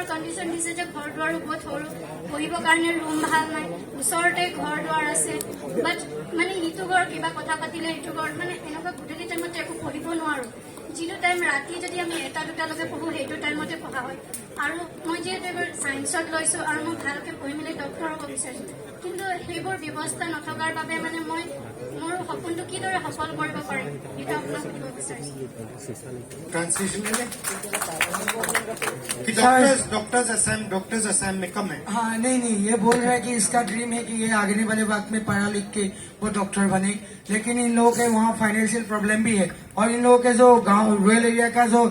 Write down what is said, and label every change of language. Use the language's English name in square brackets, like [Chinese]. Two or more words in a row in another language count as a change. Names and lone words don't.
[Assamese] কণ্ডিশ্যন দিছে যে ঘৰ দুৱাৰো বহুত সৰু পঢ়িবৰ কাৰণে ৰুম ভাল নাই ওচৰতে ঘৰ দুৱাৰ আছে বাট মানে ইটো ঘৰ কিবা কথা পাতিলে ইটো ঘৰ মানে এনেকুৱা গধূলি টাইমত একো পঢ়িব নোৱাৰো যিটো টাইম ৰাতি যদি আমি এটা দুটালৈকে পঢ়োঁ সেইটো টাইমতে পঢ়া হয় আৰু মই যিহেতু এইবাৰ ছায়েন্সত লৈছোঁ আৰু মই ভালকৈ পঢ়ি মেলি ডক্টৰ হ'ব বিচাৰিছোঁ কিন্তু সেইবোৰ ব্যৱস্থা নথকাৰ বাবে মানে মই মোৰ সপোনটো কিদৰে সফল কৰিব পাৰিম সেইটো আপোনাক সুধিব বিচাৰিছোঁ [Hindi] ट्रांसलेशन में कि डॉक्टर्स असम में कम है। हाँ नहीं ये बोल रहा है कि इसका ड्रीम है कि ये आगे वाले वक्त में पढ़ा लिख के वो डॉक्टर बने लेकिन इन लोगों के वहाँ [English] financial problem [Hindi] भी है और इन लोगों के जो गांव [English] rural area [Hindi] का जो